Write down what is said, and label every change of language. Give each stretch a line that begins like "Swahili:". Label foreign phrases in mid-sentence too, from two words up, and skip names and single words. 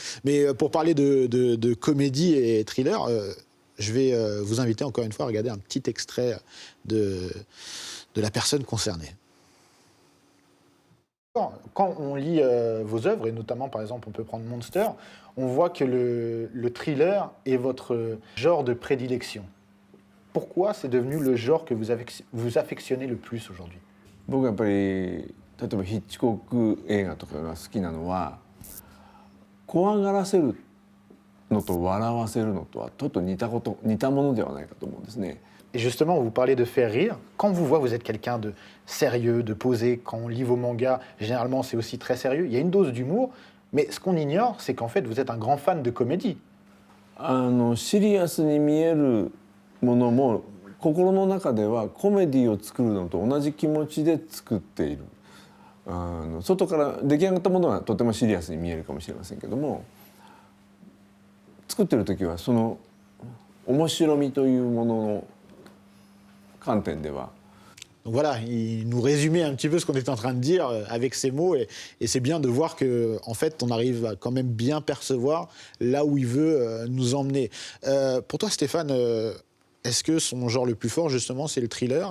French: Mais pour parler de comédie et thriller, je vais vous inviter encore une fois à regarder un petit extrait de la personne concernée. Quand on lit vos œuvres, et notamment par exemple on peut prendre Monster, on voit que le thriller est votre genre de prédilection. Pourquoi c'est devenu le genre que vous affectionnez le plus aujourd'hui?
Japanese: 僕はやっぱり例えばヒッチコック映画とかが好きなのは怖がらせるのと笑わせるのとはちょっと似たものではないかと思うんですね。
French: Et justement, vous parlez de faire rire. Quand on vous voit, vous êtes quelqu'un de sérieux, de posé. Quand on lit vos mangas, généralement, c'est aussi très sérieux. Il y a une dose d'humour. Mais ce qu'on ignore, c'est qu'en fait, vous êtes un grand fan de comédie.
Japanese: シリアスに見えるものも心の中ではコメディを作るのと同じ気持ちで作っている。外から出来上がったものはとてもシリアスに見えるかもしれませんけども、作ってる時はその面白みというものの
French: Donc voilà, il nous résumait un petit peu ce qu'on était en train de dire avec ces mots, et c'est bien de voir que, en fait, on arrive à quand même bien percevoir là où il veut nous emmener. Pour toi, Stéphane, est-ce que son genre le plus fort, justement, c'est le thriller?